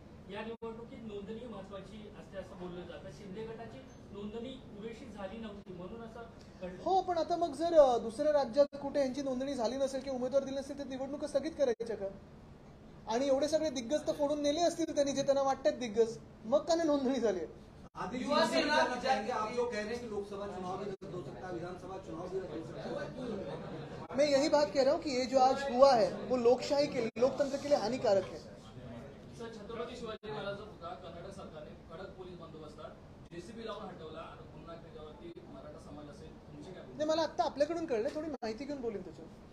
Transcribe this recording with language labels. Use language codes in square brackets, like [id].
[mr] या निवडणुकीत नोंदणी महत्वाची असते असं बोललं जातं. शिंदे गटाची नोंदणी पुरेशी झाली नव्हती म्हणून असं घडलं. हो, पण आता मग जर दुसऱ्या राज्यात कुठे यांची नोंदणी झाली नसेल किंवा उमेदवार दिले नसेल तर निवडणुका स्थगित करायच्या का? आणि एवढे सगळे दिग्गज तर फोडून नेले असतील त्यांनी, जे त्यांना वाटतात दिग्गज, मग का नाही नोंदणी झाली? [hi] आदित्य जी, जानना चाहेंगे, आप जो कह रहे हैं कि लोकसभा चुनाव भी रद्द हो सकता है, विधानसभा चुनाव भी रद्द हो सकता है, मैं यही बात कह रहा हूँ कि ये जो आज हुआ है वो लोकशाही के लिए, लोकतंत्र के लिए हानिकारक है. [mr] सर, छत्रपती शिवाजी महाराजांचा पुतळा कर्नाटक सरकारने कडक पोलीस बंदोबस्तात जेसीबी लावून हटवला आणि पुन्हा त्याच्यावरती मराठा समाज असेल, तुमची काय? नाही, मला आता आपल्याकडून कळलं, थोडी माहिती घेऊन बोलेन त्याच्यावर.